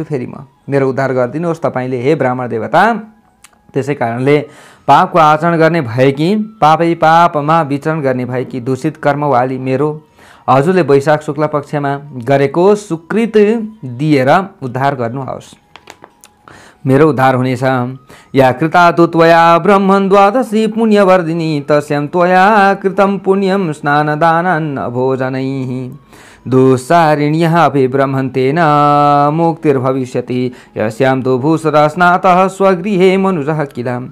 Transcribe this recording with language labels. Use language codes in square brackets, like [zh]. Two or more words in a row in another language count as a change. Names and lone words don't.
[ne] फेरि मेरो उद्धार गरिदिनुहोस् तपाईँले हे ब्राह्मण देवता। त्यसै कारणले पापको आचरण गर्ने भएकी पापै पापमा विचरण गर्ने भएकी दूषित कर्मवाली मेरो हजुरले वैशाख शुक्ल पक्षमा गरेको सुकृत दिएर उद्धार गर्नुहोस्। मेरो उद्धार हुनेछ। [sa] या कृता तु त्वया ब्रह्मन् द्वादशी पुण्यवर्धिनी तस्यां त्वया कृतं पुण्यं स्नानदानान् भोजनैः दुस्सारिण्यः अपि ब्रह्मन् तेन मुक्तिर्भविष्यति यस्यां तु भूषरस्नातः स्वगृहे मनुजः किल